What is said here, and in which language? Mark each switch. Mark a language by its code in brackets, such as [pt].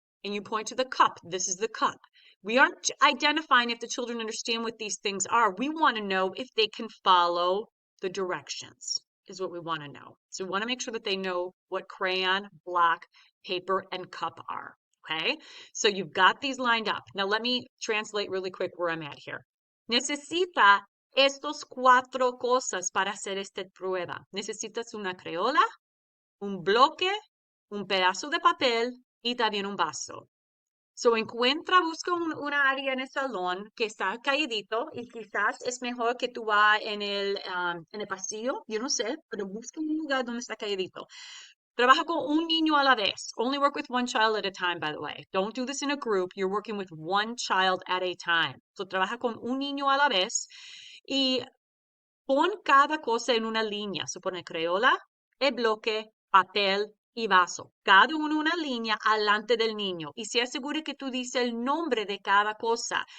[en] And you point to the cup, this is the cup. We aren't identifying if the children understand what these things are. We want to know if they can follow the directions, is what we want to know. So we want to make sure that they know what crayon, block, paper, and cup are. Okay, so you've got these lined up. Now let me translate really quick where I'm at here. [es] Necesita estos cuatro cosas para hacer esta prueba. Necesitas una crayola, un bloque, un pedazo de papel y también un vaso. So busca una área en el salón que está caídito y quizás es mejor que tú vas en el pasillo, yo no sé, pero busca un lugar donde está caídito. Trabaja con un niño a la vez. [en] Only work with one child at a time, by the way. Don't do this in a group. You're working with one child at a time. [es] So trabaja con un niño a la vez y pon cada cosa en una línea. Supone crayola, el bloque, papel y vaso. Cada uno en una línea alante del niño. Y se asegure que tú dices el nombre de cada cosa.